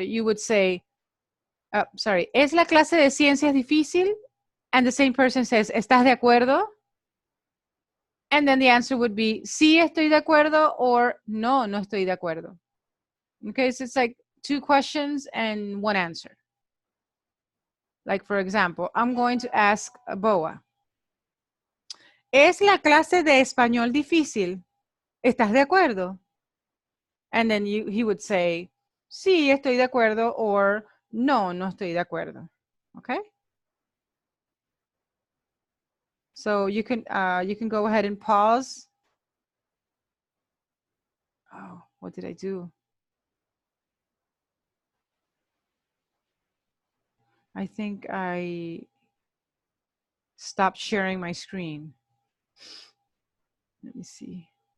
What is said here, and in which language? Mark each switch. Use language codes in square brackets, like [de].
[en] You would say, [es] ¿es la clase de ciencias difícil? [en] And the same person says, [es] ¿estás de acuerdo? [en] And then the answer would be, [es] sí estoy de acuerdo, [en] or [es] no, no estoy de acuerdo. [en] Okay, so it's like 2 questions and 1 answer. Like, for example, I'm going to ask [es] Boa, ¿es la clase de español difícil? ¿Estás de acuerdo? [en] And then he would say, [es] sí, estoy de acuerdo, or no, no estoy de acuerdo. [en] Okay? So you can go ahead and pause. Oh, what did I do? I think I stopped sharing my screen. Let me see.